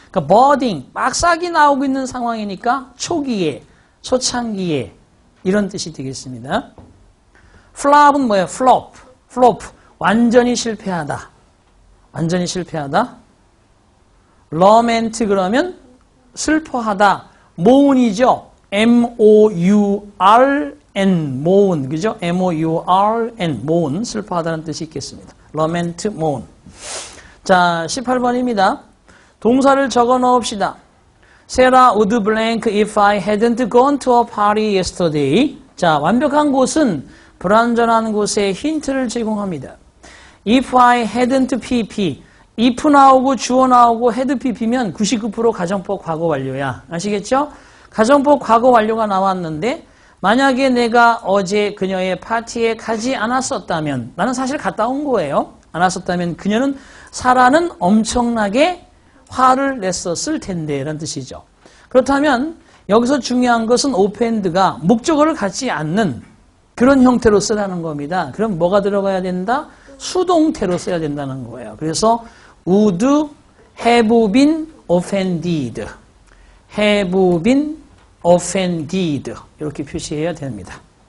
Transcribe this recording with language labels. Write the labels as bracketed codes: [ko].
[ko] 그러니까 birding, 막 싹이 나오고 있는 상황이니까 초기에, 초창기에 이런 뜻이 되겠습니다. flop은 뭐예요? flop, 완전히 실패하다. 완전히 실패하다. lament 그러면 슬퍼하다. mourn이죠. M-O-U-R-N, mourn, 그죠? M-O-U-R-N, mourn, 슬퍼하다는 뜻이 있겠습니다. lament, mourn. 자, 18번입니다. 동사를 적어 넣읍시다. [en] Sarah would blank if I hadn't gone to a party yesterday. [ko] 자, 완벽한 곳은 불완전한 곳에 힌트를 제공합니다. [en] If I hadn't PP, [ko] if 나오고 주어 나오고 had PP면 99% 가정법 과거 완료야. 아시겠죠? 가정법 과거 완료가 나왔는데 만약에 내가 어제 그녀의 파티에 가지 않았었다면, 나는 사실 갔다 온 거예요. 않았었다면 그녀는 사라는 엄청나게 화를 냈었을 텐데 라는 뜻이죠. 그렇다면 여기서 중요한 것은 offend가 목적어를 갖지 않는 그런 형태로 쓰라는 겁니다. 그럼 뭐가 들어가야 된다? 수동태로 써야 된다는 거예요. 그래서 [en] would have been offended, [ko] have been offended 이렇게 표시해야 됩니다.